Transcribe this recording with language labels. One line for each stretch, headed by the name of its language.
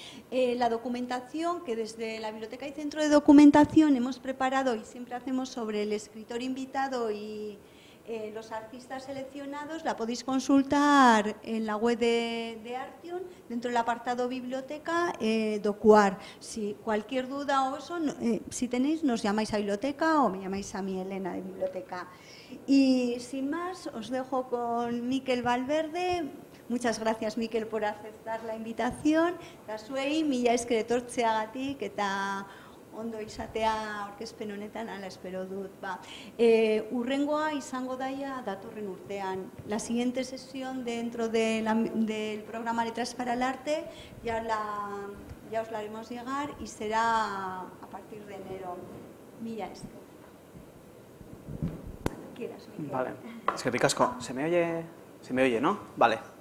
Spanish: La documentación que desde la Biblioteca y Centro de Documentación hemos preparado, y siempre hacemos sobre el escritor invitado y los artistas seleccionados, la podéis consultar en la web de Artium, dentro del apartado biblioteca, Docuar. Si cualquier duda o eso, si tenéis, nos llamáis a biblioteca o me llamáis a mí, Elena, de biblioteca. Y sin más, os dejo con Mikel Valverde. Muchas gracias, Mikel, por aceptar la invitación.
Basque: Eta zuei, mila esker etortzeagatik eta ondo izatea aurkezpen honetan, ala espero dut. Hurrengoa izango daia datorren urtean.
Spanish: La siguiente sesión dentro del programa Letras para el Arte ya os la haremos llegar, y será a partir de enero.
Basque: Mila esker.
Spanish: Cuando quieras, Mikel. Vale, es que ricasco. ¿Se me oye, no? Vale.